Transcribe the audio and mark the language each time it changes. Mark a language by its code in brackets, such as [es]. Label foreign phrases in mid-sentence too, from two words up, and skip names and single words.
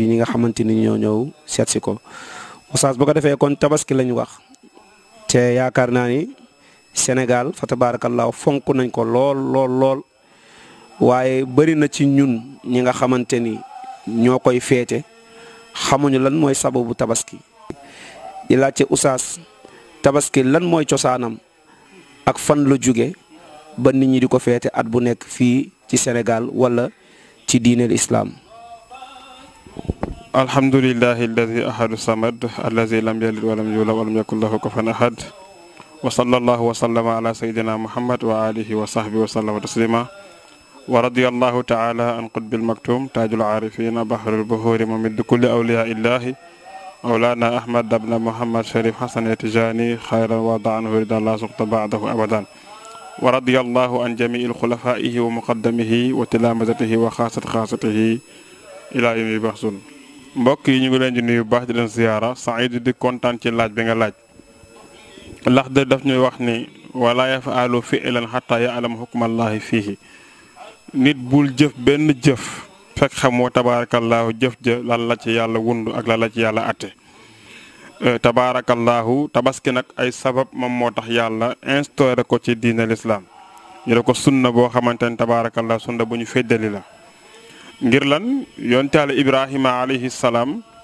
[wo] ñi nga xamante ni ñoo ñëw seet si ko Oustaz bu ko defee kon tabaski lañ wax te yaakaar naa ni Sénégal fa tabaarakallaahu fonk nañ ko lool waaye bëri na ci ñun ñi nga xamante ni ñoo koy feete xamuñu lan mooy sababu tabaski di laajte Oustaz tabaski lan mooy cosaanam ak fan la jóge ba nit ñi di ko feete at bu nekk fii ci Sénégal wala ci diineel islam. [ar] الحمد لله الذي أحد صمد الذي لم يلد ولم يولد ولم يكن له كفوا أحد وصلى الله و وسلم على سيدنا محمد وآله وصحبه وسلم تسليما ورضي الله تعالى عن قطب المكتوم تاج العارفين بحر البحور ممد كل أولياء الله مولانا أحمد بن محمد شريف حسن تجاني خيرا ودا عنه رضى الله سخطا بعده أبدا ورضي الله عن جميع خلفائه ومقدميه وتلامذته وخاصته إلى يوم بعث. [wo] mbokk yi ñu ngi leen di nuyu baax di leen ziyaara Saïd di kontaan ci laaj bi nga laaj ndax de daf ñuy wax ni [ar] ولا يفعل فعلا حتى يعلم حكم الله فيه [wo] nit bul jëf benn jëf fekk xamoo tabaarakallaahu jëf ja lan la ci yàlla wund ak lan la ci yàlla atte tabaarakallaahu tabaski nag ay sabab moom moo tax yàlla instauré ko ci diine l'islam ñu ne ko sunna boo xamante ne tabaarakallaahu sunna bu ñu feddali la ngir lan yonent Yàlla Ibrahima [ar] عليه السلام